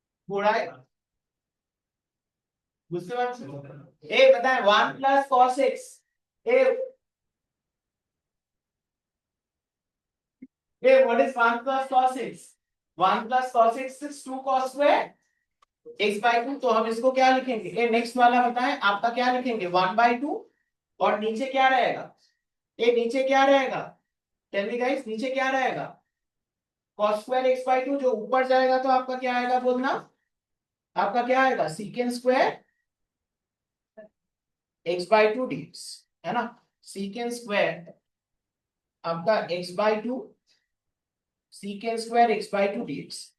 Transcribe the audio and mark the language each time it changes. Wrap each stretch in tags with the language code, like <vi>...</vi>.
<hi>हो रहा है दूसरे बात ए बताए 1 plus cos x A</hi> <en>what is 1 plus cos x? 1 plus cos x is 2 cos square x by 2।</en> <hi>तो हम इसको क्या लिखेंगे? ये नेक्स्ट वाला बताएं आपका क्या लिखेंगे? 1 by 2 और नीचे क्या रहेगा? ये नीचे क्या रहेगा?</hi> <en>tell me guys,</en> <hi>नीचे क्या रहेगा?</hi> <en>cos square x by 2।</en> <hi>जो ऊपर जाएगा तो आपका क्या आएगा बोलना? आपका क्या आएगा?</hi> <en>secant square x by 2 dx है ना। secant square आपका x by 2 secant square x by 2 dx।</en>